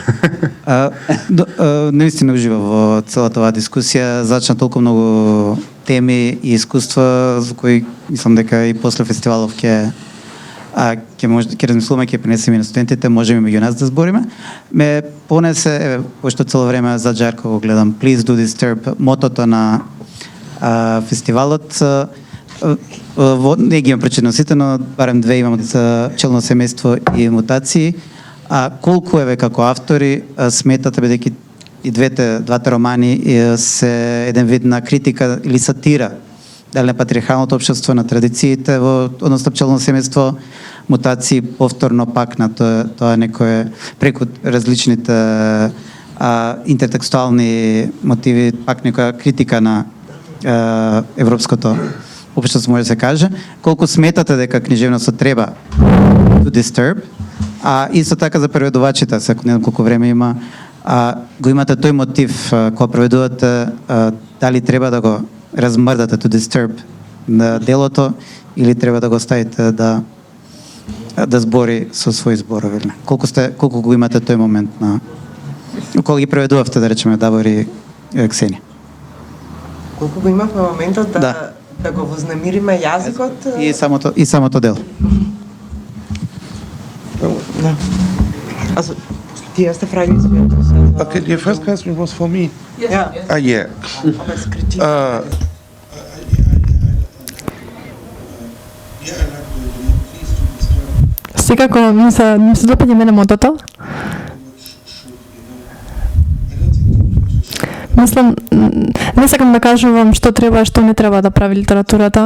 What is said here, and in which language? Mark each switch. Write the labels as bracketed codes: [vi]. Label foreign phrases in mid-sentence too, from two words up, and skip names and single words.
[mk] Наистина ужива во целата оваа дискусија, зачна толку многу теми и искуства за кои мислам дека и после фестивалов ќе размислуваме, ќе пренесеме и на студентите, можеме меѓу нас да збориме. Ме понесе, пошто цело време за Джарко го гледам, [en] Please do disturb, [mk] мотото на фестивалот не ги имам прочитано сите, но барем две имам за челно семејство и мутации. А колку еве како автори сметате, бидејќи и двата романи се еден вид на критика или сатира дали на патриархалното општество, на традициите во односно пчелно семејство, мутации повторно пак на тоа некое преку различните интертекстуални мотиви, пак некоја критика на европското општество, може да се каже. Колку сметате дека книжевноста треба [en] to disturb, [mk] а исто така за преведувачите, се не знам колку време има, го имате тој мотив кога преведувате, дали треба да го размрдате [en] to disturb [mk] на делото или треба да го ставите да збори со своји зборови. Колку го имате тој момент на кога ги преведувавте, да речеме, Давор и Ксенија? Колку го имавме моментот да го вознемириме јазикот и самото дело. Да. [de] Also, die erste Frage ist für [en] Okay, the first question was for me. Yes. Yeah. Yeah. [mk] Секако ми се допаѓа мене мотото. Мислам, не сакам да кажувам што треба и што не треба да прави литературата.